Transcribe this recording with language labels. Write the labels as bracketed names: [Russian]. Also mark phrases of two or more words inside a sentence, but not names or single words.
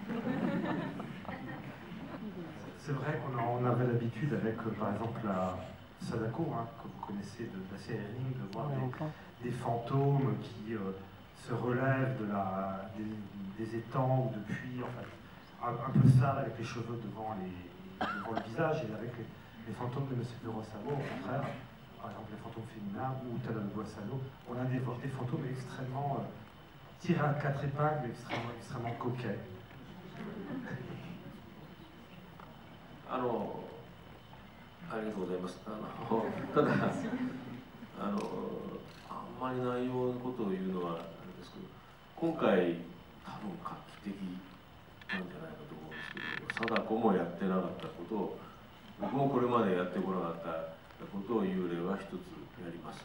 [French] C'est vrai qu'on avait l'habitude avec, par exemple, la Sadako, hein, que vous connaissez de la série Ring, de voir des fantômes qui se relèvent des étangs ou de puits, en fait, un peu sale avec les cheveux devant le visage, et avec les fantômes de M. Kurosawa, au contraire, par exemple les fantômes féminins ou Tadano Asano, on a des fantômes extrêmement tirés à 4 épingles, extrêmement coquets. [Japanese] ありがとうございます。ただあんまり内容のことを言うのはあれですけど、今回多分画期的なんじゃないかと思うんですけど、貞子もやってなかったことを、僕もこれまでやってこなかったことを幽霊は一つやります。